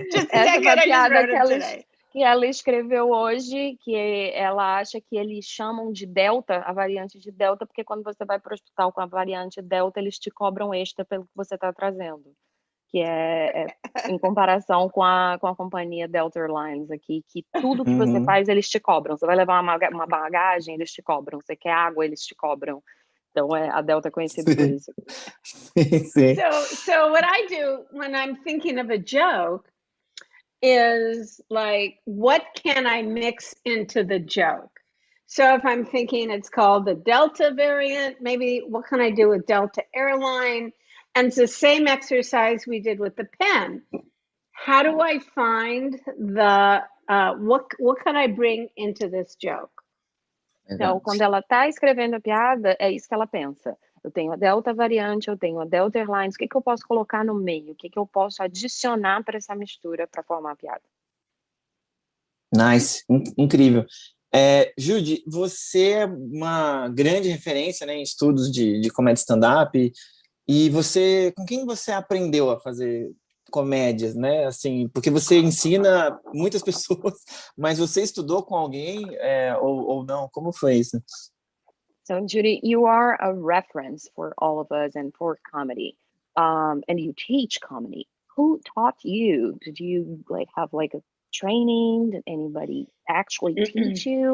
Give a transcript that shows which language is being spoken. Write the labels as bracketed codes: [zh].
[pt] Essa foi a piada que ela escreveu hoje, que ela acha que eles chamam de Delta, a variante de Delta, porque quando você vai para o hospital com a variante Delta, eles te cobram extra pelo que você está trazendo. Que é em comparação com a companhia Delta Airlines aqui, que tudo que você faz, eles te cobram. Você vai levar uma bagagem, eles te cobram. Você quer água, eles te cobram. Então, a Delta é conhecida por isso. Sim. [en] So what I do when I'm thinking of a joke is like, what can I mix into the joke? So if I'm thinking it's called the Delta variant, maybe what can I do with Delta Airline? And it's the same exercise we did with the pen. How do I find what can I bring into this joke? [pt] Então, quando ela está escrevendo a piada, é isso que ela pensa. Eu tenho a Delta variante, eu tenho a Delta Airlines, o que eu posso colocar no meio? O que eu posso adicionar para essa mistura para formar a piada? Nice, incrível. Judy, você é uma grande referência, né, em estudos de comédia stand-up, e com quem você aprendeu a fazer comédias, né? Assim, porque você ensina muitas pessoas, mas você estudou com alguém ou não? Como foi isso? [en] So, Judy, you are a reference for all of us and for comedy, and you teach comedy. Who taught you? Did you have a training? Did anybody actually teach you?